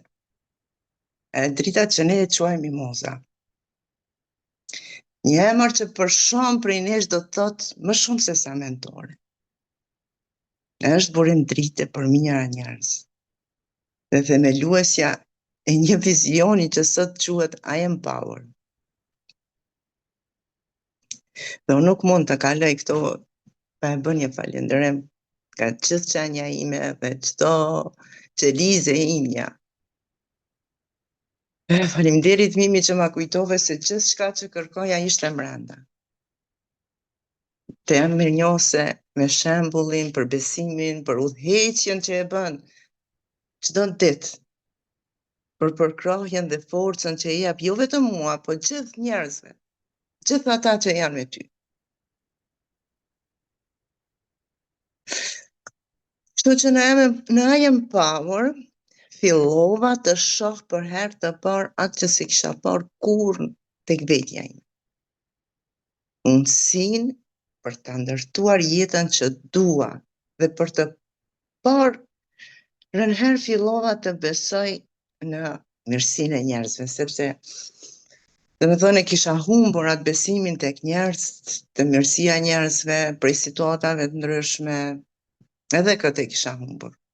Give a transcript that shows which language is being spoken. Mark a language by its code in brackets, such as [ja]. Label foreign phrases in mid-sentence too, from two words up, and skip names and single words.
[sq] E drita që ne e quajmë mimoza. Një emër që për shumë prej nesh do të thotë më shumë se sa mentore. Është burim drite për mijëra njerëz. Dhe themeluesja e një vizioni që sot quhet I am power. Dhe unë nuk mund të kaloj këto pa e bën një falënderim ka gjithë qenia ime dhe çdo qelize imja. Faleminderit Mimi që ma kujtove se gjithçka që kërkoja ishte brenda. Të jam mirënjohëse me shembullin, për besimin, për udhëheqjen që e bën çdo ditë. Për përkrahjen dhe forcën që i jap jo vetëm mua, po gjithë njerëzve, gjithë ata që janë me ty. Kështu që në I am power fillova të shoh për herë të parë atë që si kisha parë kurrë tek vetja ime. Mundësinë për ta ndërtuar jetën që dua dhe për të parë rënëherë fillova të besoj në mirësinë e njerëzve, sepse dhe me thënë kisha humbur atë besimin tek njerëz, të mirësia e njerëzve, prej situatave të ndryshme, edhe këtë e kisha humbur.